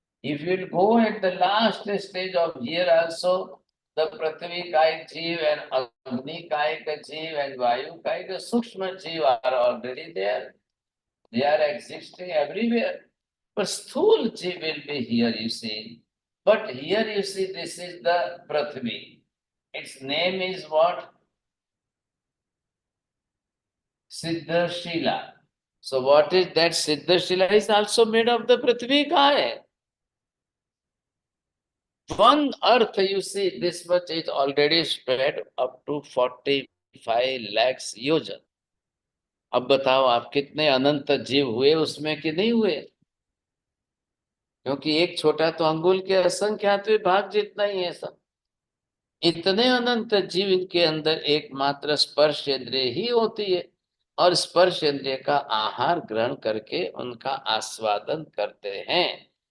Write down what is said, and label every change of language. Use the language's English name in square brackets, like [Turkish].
[English] If you will go at the last stage of here also, the पृथ्वी का एक जीव एंड अग्नि का एक जीव एंड वायु का एक सूक्ष्म जीव are already there, they are existing everywhere, but sthul jiv will be here, you see. But here you see, this is the Prithvi. Its name is what? Siddhashila. So what is that? Siddhashila is also made of the Prithvi Kaya. One earth, you see, this much is already spread up to 45 lakhs yojan. [Hindi] अब बताओ आप कितने अनंत जीव हुए उसमें कि नहीं हुए? क्योंकि एक छोटा तो अंगुल के असंख्यात भाग जितना ही है सब। इतने अनंत जीव इनके अंदर एकमात्र स्पर्श इंद्रिय ही होती है, और स्पर्श इंद्रिय का आहार ग्रहण करके उनका आस्वादन करते हैं।